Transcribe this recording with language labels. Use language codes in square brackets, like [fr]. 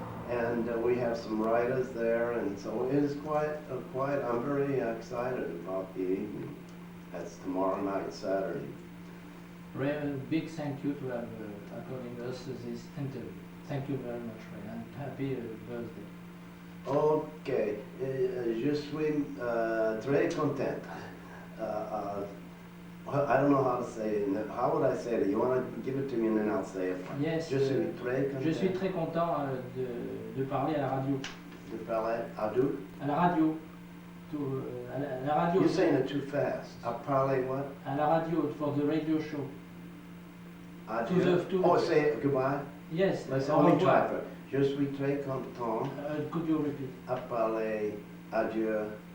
[en] And we have some writers there, and so it is I'm very excited about the evening. That's tomorrow night, Saturday. Ray, a big thank you to have according us this interview. Thank you very much, Ray, and happy birthday. [fr] Okay, je suis très content. [en] I don't know how to say it. How would I say it? You want to give it to me and then I'll say it? Yes. [fr] Je suis très content. Je suis très content de parler à la radio. De parler à d'où? À la radio. À la radio. [en] You're saying it too fast. [fr] À parler [en] what? [fr] À la radio, [en] for the radio show. Oh, say it, goodbye? Yes. Let's only try for it. [fr] Je suis très content. [en] Could you repeat? [fr] À parler, adieu.